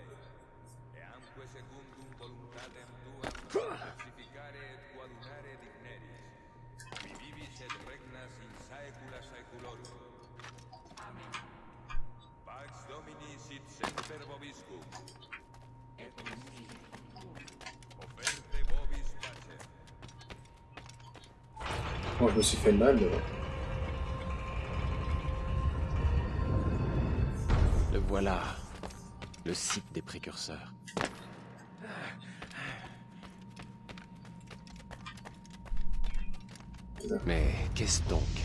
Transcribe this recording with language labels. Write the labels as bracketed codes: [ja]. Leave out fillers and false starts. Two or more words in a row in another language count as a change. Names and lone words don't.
[la] Eamque secundum voluntatem tuam crucificare et coadunare digneris. Qui vivis et regnas in saecula saeculorum. Amen. Pax Domini sit semper vobiscum. Offerte vobis pacem. [fr] Moi, je me suis fait mal. Le voilà, le site des précurseurs. Mais qu'est-ce donc?